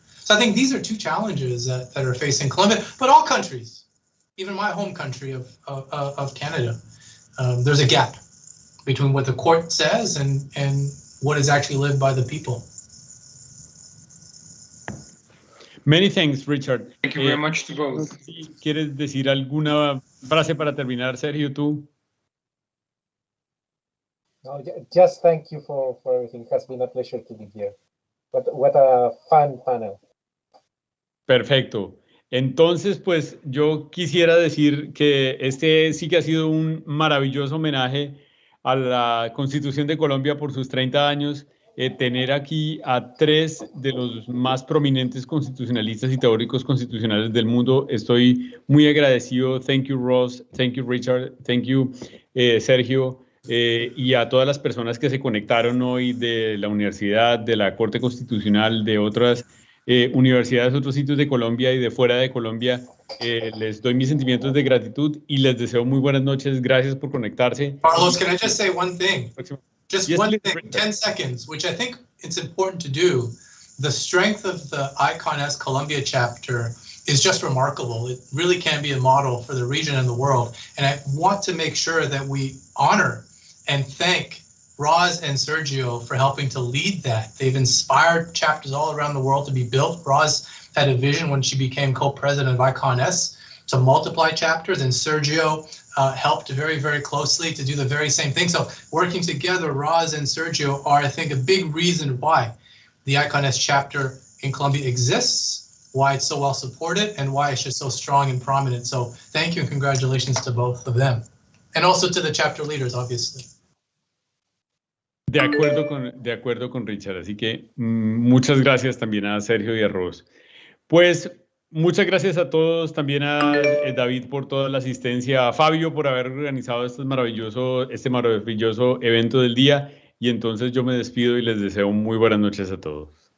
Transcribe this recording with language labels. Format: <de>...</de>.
<en>So I think these are two challenges that are facing Colombia, but all countries, even my home country of Canada, there's a gap between what the court says and what is actually lived by the people. Many thanks, Richard. Thank you very much to both.</en> <es>¿Quieres decir alguna frase para terminar, Sergio, tú?</es> <en>No, just thank you for everything. It has been a pleasure to be here. What a fun panel.</en> <es>Perfecto. Entonces, pues yo quisiera decir que este sí que ha sido un maravilloso homenaje a la Constitución de Colombia por sus 30 años. Tener aquí a 3 de los más prominentes constitucionalistas y teóricos constitucionales del mundo. Estoy muy agradecido.</es> <en>Thank you, Ross. Thank you, Richard. Thank you, Sergio.</en> <es>Y a todas las personas que se conectaron hoy de la universidad, de la Corte Constitucional, de otras universidades, otros sitios de Colombia y de fuera de Colombia. Les doy mis sentimientos de gratitud y les deseo muy buenas noches. Gracias por conectarse.</es> <en>Carlos, can I just say one thing? Just yes, one thing, 10 seconds, which I think it's important to do. The strength of the ICONS Colombia chapter is just remarkable. It really can be a model for the region and the world. And I want to make sure that we honor and thank Roz and Sergio for helping to lead that. They've inspired chapters all around the world to be built. Roz had a vision when she became co-president of ICONS to multiply chapters, and Sergio helped very, very closely to do the very same thing. So working together, Roz and Sergio are, I think, a big reason why the ICONS chapter in Colombia exists, why it's so well supported, and why it's just so strong and prominent. So thank you and congratulations to both of them. And also to the chapter leaders, obviously.</en> <es>De acuerdo con Richard, así que muchas gracias también a Sergio y a Ross. Pues muchas gracias a todos, también a David por toda la asistencia, a Fabio por haber organizado este maravilloso evento del día, y entonces yo me despido y les deseo muy buenas noches a todos.</es>